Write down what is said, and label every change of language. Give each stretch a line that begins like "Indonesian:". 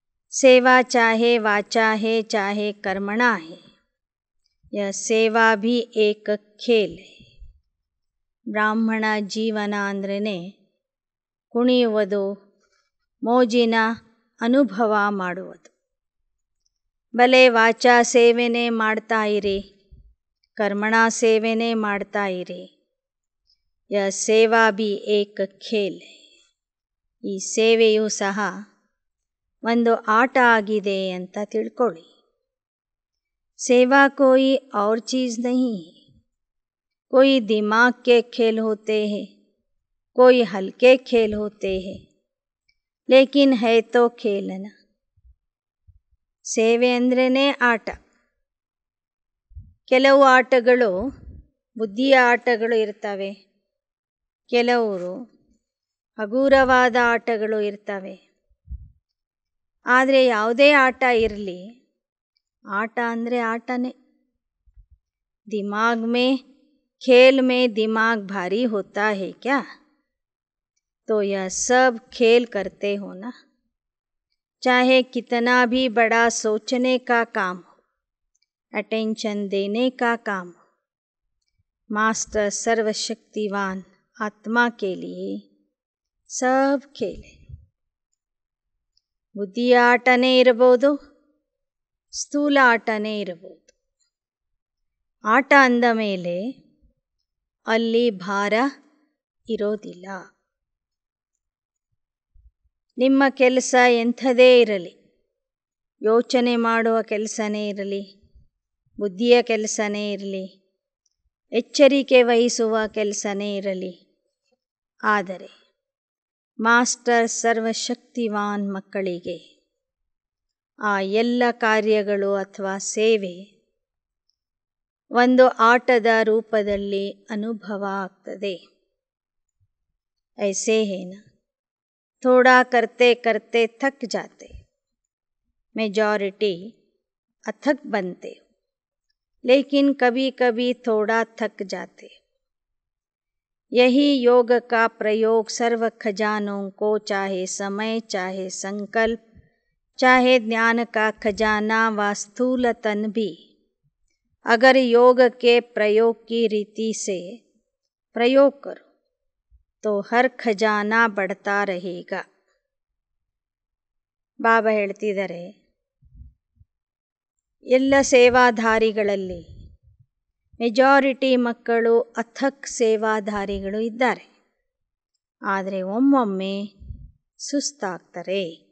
Hindi: सेवा चाहे वाचा है चाहे कर्मणा है, यह सेवा भी एक खेल है.
Kannada: ಬ್ರಾಹ್ಮಣ ಜೀವನ ಅಂದ್ರೇ ಕುಣಿಯುವುದು, ಮೋಜಿನ ಅನುಭವ ಮಾಡುವುದು. ಭಲೆ ವಾಚಾ ಸೇವೆನೇ ಮಾಡ್ತಾ ಇರಿ, ಕರ್ಮಣ ಸೇವೆನೇ ಮಾಡ್ತಾ ಇರಿ,
Hindi: ಯ ಸೇವಾ ಬಿ ಏಕ ಖೇಲ್.
Kannada: ಈ ಸೇವೆಯೂ ಸಹ ಒಂದು ಆಟ ಆಗಿದೆ ಅಂತ ತಿಳ್ಕೊಳ್ಳಿ.
Hindi: ಸೇವಾ ಕೋಯಿ ಔರ್ ಚೀಜ್ ನಹೀ ಹೈ. कोई दिमाग के खेल होते हैं, कोई हल्के खेल होते हैं, लेकिन है तो खेल ना.
Kannada: ಸೇವೆ ಅಂದ್ರೇ ಆಟ. ಕೆಲವು ಆಟಗಳು ಬುದ್ಧಿಯ ಆಟಗಳು ಇರ್ತವೆ, ಕೆಲವರು ಹಗುರವಾದ ಆಟಗಳು ಇರ್ತವೆ. ಆದರೆ ಯಾವುದೇ ಆಟ ಇರಲಿ, ಆಟ ಅಂದರೆ ಆಟನೇ.
Hindi: ದಿಮಾಗ್ ಮೇ खेल में दिमाग भारी होता है क्या? तो यह सब खेल करते हो ना. चाहे कितना भी बड़ा सोचने का काम हो, अटेंशन देने का काम हो, मास्टर सर्वशक्तिवान आत्मा के लिए सब खेल है.
Kannada: ಬುದ್ಧಿಯ ಆಟನೇ ಇರಬಹುದು, ಸ್ಥೂಲ ಆಟನೇ ಇರಬಹುದು. ಆಟ ಅಂದ ಮೇಲೆ ಅಲ್ಲಿ ಭಾರ ಇರೋದಿಲ್ಲ. ನಿಮ್ಮ ಕೆಲಸ ಎಂಥದೇ ಇರಲಿ, ಯೋಚನೆ ಮಾಡುವ ಕೆಲಸನೇ ಇರಲಿ, ಬುದ್ಧಿಯ ಕೆಲಸನೇ ಇರಲಿ, ಎಚ್ಚರಿಕೆ ವಹಿಸುವ ಕೆಲಸನೇ ಇರಲಿ, ಆದರೆ ಮಾಸ್ಟರ್ ಸರ್ವಶಕ್ತಿವಾನ್ ಮಕ್ಕಳಿಗೆ ಆ ಎಲ್ಲ ಕಾರ್ಯಗಳು ಅಥವಾ ಸೇವೆ ಒಂದು ಆಟದ ರೂಪದಲ್ಲಿ ಅನುಭವ ಆಗ್ತದೆ.
Hindi: ऐसे है ना, थोड़ा करते करते थक जाते, मेजॉरिटी अथक बनते हो, लेकिन कभी कभी थोड़ा थक जाते. यही योग का प्रयोग सर्व खजानों को, चाहे समय, चाहे संकल्प, चाहे ज्ञान का खजाना व स्थूल तन भी, अगर योग के प्रयोग की रीति से प्रयोग करो तो हर खजाना बढ़ता रहेगा.
Kannada: ಬಾಬಾ ಹೇಳ್ತಿದ್ದಾರೆ, ಎಲ್ಲ ಸೇವಾಧಾರಿಗಳಲ್ಲಿ ಮೆಜಾರಿಟಿ ಮಕ್ಕಳು ಅಥಕ್ ಸೇವಾಧಾರಿಗಳು ಇದ್ದಾರೆ, ಆದರೆ ಒಮ್ಮೊಮ್ಮೆ ಸುಸ್ತಾಗ್ತಾರೆ.